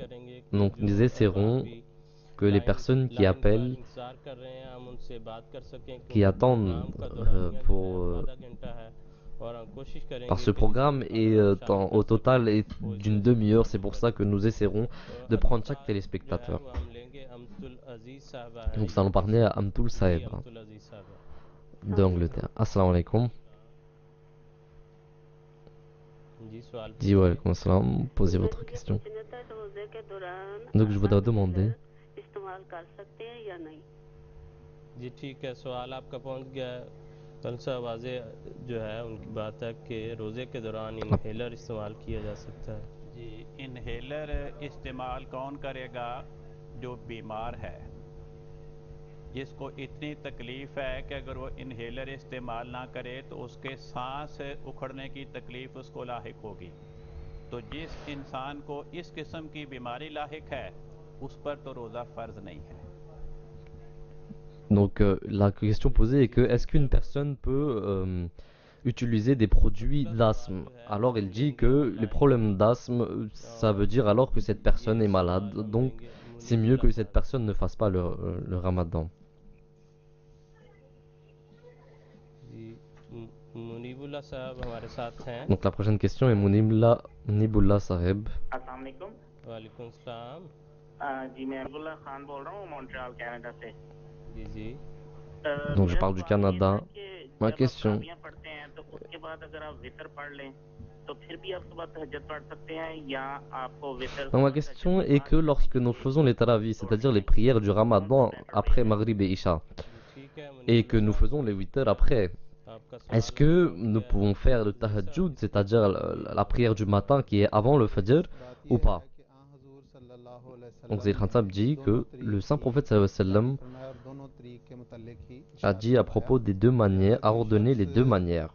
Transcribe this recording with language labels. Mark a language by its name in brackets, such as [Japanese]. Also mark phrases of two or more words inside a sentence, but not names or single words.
[French] Donc nous essaierons que les personnes qui appellent, qui attendent par ce programme et au total est d'une demi-heure. C'est pour ça que nous essaierons de prendre chaque téléspectateur. Donc nous allons parler à Amtoul Saeb d'Angleterre. [Arabic] السلام عليكم. Dis وعليكم السلام. [French] Posez votre question. Donc je voudrais demander. [Urdu] جی ٹھیک ہے سوال آپ کا پہنچ گیا ہے کل سے واجے جو ہے ان کی بات ہے کہ روزے کے دوران انہیلر استعمال کیا جا سکتا ہے جی انہیلر استعمال کون کرے گا جو بیمار ہے جس کو اتنی تکلیف ہے کہ اگر وہ انہیلر استعمال نہ کرے تو اس کے سانس اکھڑنے کی تکلیف اس کو لاحق ہوگی تو جس انسان کو اس قسم کی بیماری لاحق ہے اس پر تو روزہ فرض نہیں ہے. [French] Donc la question posée est que est-ce qu'une personne peut utiliser des produits d'asthme? Alors il dit que les problèmes d'asthme, ça veut dire alors que cette personne est malade, donc c'est mieux que cette personne ne fasse pas le ramadan. Donc la prochaine question est Munibullah Saheb. [Arabic] السلام عليكم. وعليكم سلام. [Urdu] جی میں عبداللہ خان بول رہا ہوں مونٹریال کینیڈا سے. جی جی. [French] Donc je parle du Canada. Ma question. [Urdu] پڑھتے ہیں تو اس کے بعد اگر آپ وتر پڑھ لیں تو پھر بھی آپ صبح تہجد پڑھ سکتے ہیں یا آپ کو وتر. [French] Donc ma question est que lorsque nous faisons les tarawih, c'est-à-dire les prières du Ramadan après Maghrib et Isha, et que nous faisons les 8 heures après, est-ce que nous pouvons faire le tahajjud, c'est-à-dire la prière du matin qui est avant le Fajr ou pas? Donc Zayd Khansab dit que le saint prophète [Arabic] صلى الله عليه وسلم [French] a dit à propos des deux manières, a ordonné les deux manières.